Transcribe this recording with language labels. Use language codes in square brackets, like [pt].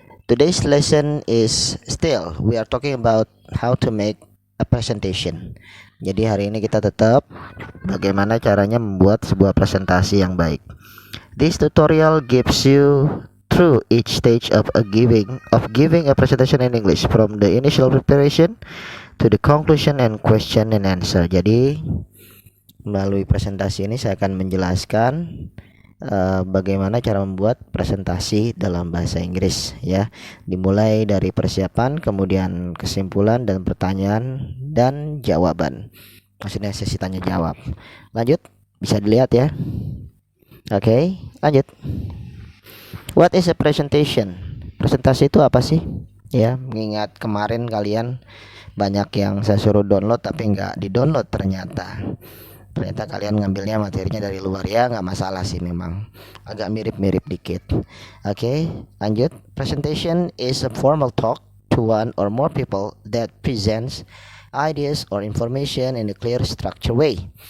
[en] Today's lesson is still we are talking about how to make a presentation. [id] Jadi hari ini kita tetap bagaimana caranya membuat sebuah presentasi yang baik. [en] This tutorial gives you through each stage of giving a presentation in English, from the initial preparation to the conclusion and question and answer. [id] Jadi melalui presentasi ini saya akan menjelaskan bagaimana cara membuat presentasi dalam bahasa Inggris ya. Dimulai dari persiapan, kemudian kesimpulan dan pertanyaan dan jawaban. Maksudnya sesi tanya jawab. Lanjut, bisa dilihat ya. Oke, lanjut. [en] What is a presentation? [id] Presentasi itu apa sih? Ya, mengingat kemarin kalian banyak yang saya suruh download tapi nggak di-download ternyata kalian ngambilnya materinya dari luar, ya nggak masalah sih, memang agak mirip-mirip dikit. Oke, lanjut. [en] Presentation is a formal talk to one or more people that presents ideas or information in a clear structured way.